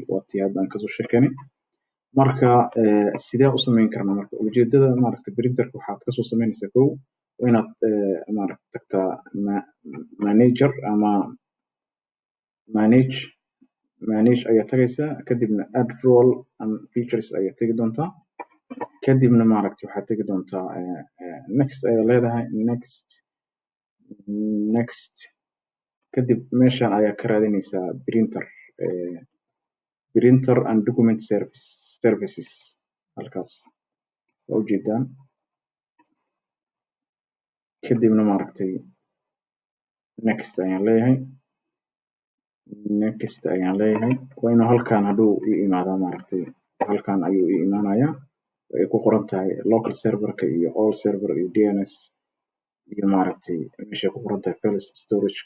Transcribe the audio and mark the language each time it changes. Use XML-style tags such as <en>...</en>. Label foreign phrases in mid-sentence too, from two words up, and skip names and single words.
<so>Waa tii hadda aan kasoo sheekeynay. Marka sidee u sameyn karnaa marka ujeedada printerka waxaad kasoo sameynaysaa kow waa inaad tagtaa manager ama manage ayaa tagaysaa, kadibna</so> <en>add role and features</en> <so>ayaa tagi doontaa, kadibna waxaad tagi doontaa next ayaa leedahay next kadib meeshan ayaa ka raadinaysaa</so> <en>printer and document services.</en> <so>Halkaas waa ujeedaan. Kadibna next ayaan leeyahay waa inuu halkaan hadhow ii imaadaa. Halkaan ayuu ii imaanayaa ay ku qoran tahay local serverka iyo</so> <en>all server</en> <so>iyo DNS iyo meeshay ku qoran tahay files storage-ka.</so>